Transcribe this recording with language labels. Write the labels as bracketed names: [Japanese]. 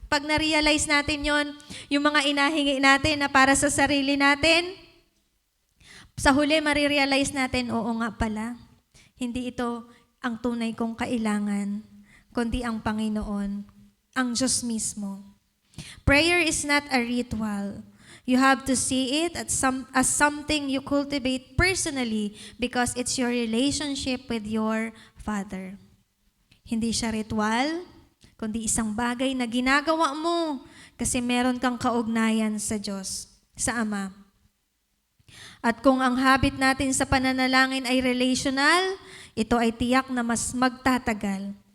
[Filipino] Pag na-realize natin yon, yung mga inahingi natin na para sa sarili natin, sa huli marirealize natin, oo nga pala, hindi ito ang tunay kong kailangan, kundi ang Panginoon, ang Diyos mismo. [English] Prayer is not a ritual. You have to see it as something you cultivate personally because it's your relationship with your Father. [Filipino] Hindi siya ritual, kundi isang bagay na ginagawa mo kasi meron kang kaugnayan sa Diyos, sa Ama. At kung ang habit natin sa pananalangin ay relational, ito ay tiyak na mas magtatagal.